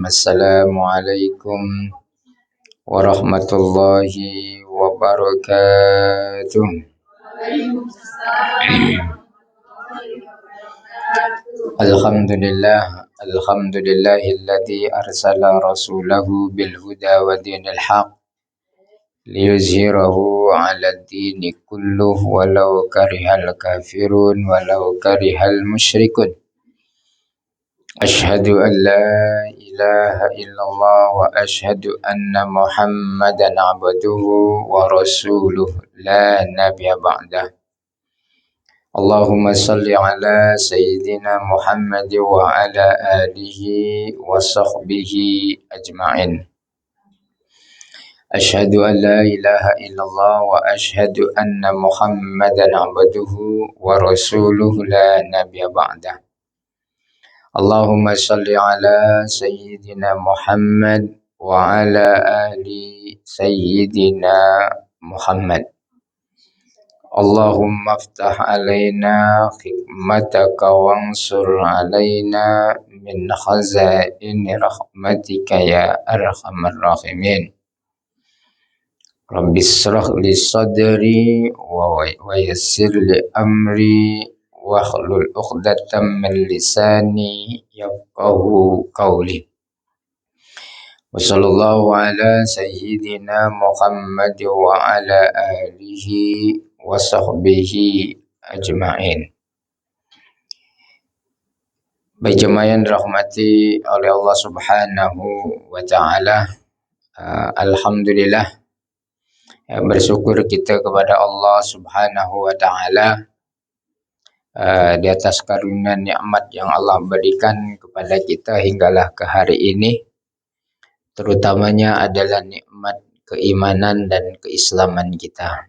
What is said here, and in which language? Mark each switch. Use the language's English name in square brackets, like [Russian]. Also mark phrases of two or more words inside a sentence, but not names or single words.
[Arabic] السلام عليكم ورحمة الله وبركاته. الحمد لله الذي أرسل رسوله بالهدى ودين الحق ليظهره على الدين كله ولو كره الكافرون ولو كره المشركون. أشهد أن لا إله إلا الله وأشهد أن محمدا عبده ورسوله لا نبي بعده. اللهم صل على سيدنا محمد وعلى آله وصحبه أجمعين. أشهد أن لا إله إلا الله وأشهد أن محمدا عبده ورسوله لا نبي بعده. اللهم صل على سيدنا محمد وعلى آل سيدنا محمد. اللهم افتح علينا حكمتك وانشر علينا من خزائن رحمتك يا أرحم الراحمين. رب اشرح لي صدري ويسر لي أمري واحلل عقدة من لساني يفقهوا قولي. وصلى الله على سيدنا محمد وعلى آله وصحبه أجمعين. [Malay] Baik jemaah yang dirahmati oleh [Arabic] الله سبحانه وتعالى, [Malay] alhamdulillah, bersyukur kita kepada [Arabic] الله سبحانه وتعالى [Malay] di atas karunia nikmat yang Allah berikan kepada kita hinggalah ke hari ini, terutamanya adalah nikmat keimanan dan keislaman kita.